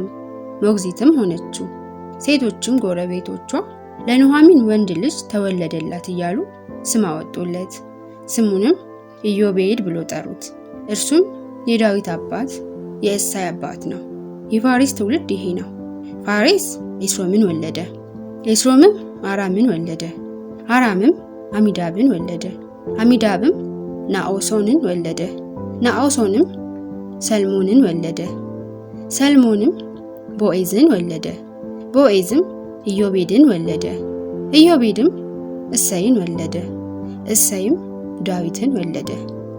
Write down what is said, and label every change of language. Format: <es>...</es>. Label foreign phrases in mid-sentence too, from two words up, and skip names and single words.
<am>ሞግዚትም ሆነችው። ሴቶችም ጎረቤቶቿ ለኑኃሚን ወንድ ልጅ ተወለደላት እያሉ ስም አወጡለት። ስሙንም ኢዮቤድ ብሎ ጠሩት። እርሱም የዳዊት አባት የእሳይ አባት ነው። የፋሬስ ትውልድ ይሄ ነው። ፋሬስ ኤስሮምን ወለደ፣ ኤስሮምም አራምን ወለደ፣ አራምም አሚዳብን ወለደ፣ አሚዳብም ናኦሶንን ወለደ፣ ናኦሶንም ሰልሞንን ወለደ፣ ሰልሞንም ቦዔዝን ወለደ፣ ቦዔዝም ኢዮቤድን ወለደ፣ ኢዮቤድም እሰይን ወለደ፣ እሰይም ዳዊትን ወለደ።</am>